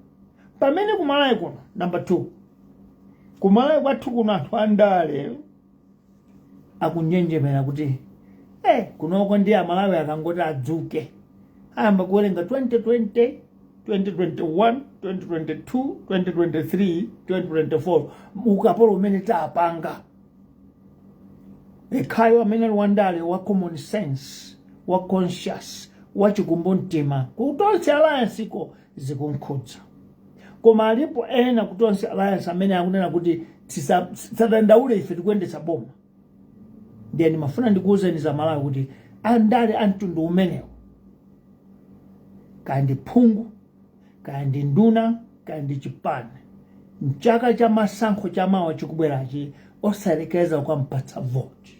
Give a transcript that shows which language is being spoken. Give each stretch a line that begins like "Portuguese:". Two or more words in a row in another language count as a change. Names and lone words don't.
Nyanja: Pamene kumalawi kuno, number 2, kumalawi kwathu kuno anthu andale akunjenjemera kuti kunoko ndi Amalawi akangoti adzuke, ayamba kuwerenga 2020, 2021, 2022, 2023, 2024 ukapolo umene tapanga. Ekhayo amene wandale wa
English: common sense,
Nyanja: wa conscious, wa chikumbumtima kutonse alliance ko zikunkhudza. Koma alipo ena kutonse alliance amene akunena kuti tisadandaule ife tikuyendetsa boma. Ndiye ndimafuna ndikuwuzeni za Malawi kuti andale amtundu umenewo, kandi phungu, kandi nduna, kandi chipani, mchaka cha masankho cha mawa chikubwerachi osalekeza kwa mpatsa vote.